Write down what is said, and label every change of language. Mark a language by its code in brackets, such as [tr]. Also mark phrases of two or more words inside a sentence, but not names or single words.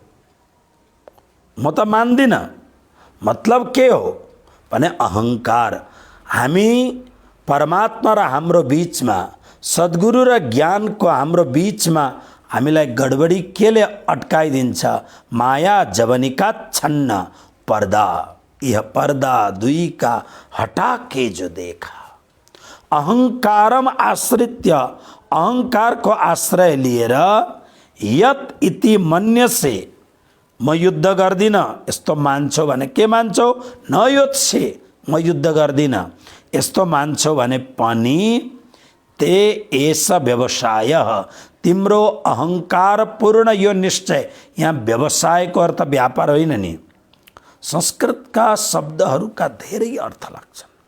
[ne] म त मान्दिनँ, मतलब के हो भने अहंकार। हामी परमात्मा र हाम्रो बीचमा, सद्गुरु र ज्ञानको हाम्रो बीचमा हामीलाई गडबडी केले अटकाइदिन्छ? [sa] माया जवनिका छन्न पर्दा, [hi] यह पर्दा दुई का हटा के जो देखा। [sa] अहंकारम आश्रित्य, [ne] अहंकार को आश्रय लिएर [sa] यत इति मन्यसे, [ne] म युद्ध गर्दिनँ यस्तो मान्छौ भने के मान्छौ? [sa] न योत्से, [ne] म युद्ध गर्दिनँ यस्तो मान्छौ भने पनि [sa] ते एस व्यवसाय, [ne] तिम्रो अहंकार पूर्ण यो निश्चय। यहाँ व्यवसायको अर्थ व्यापार होइन नि, संस्कृतका शब्दहरूका धेरै अर्थ लाग्छन्।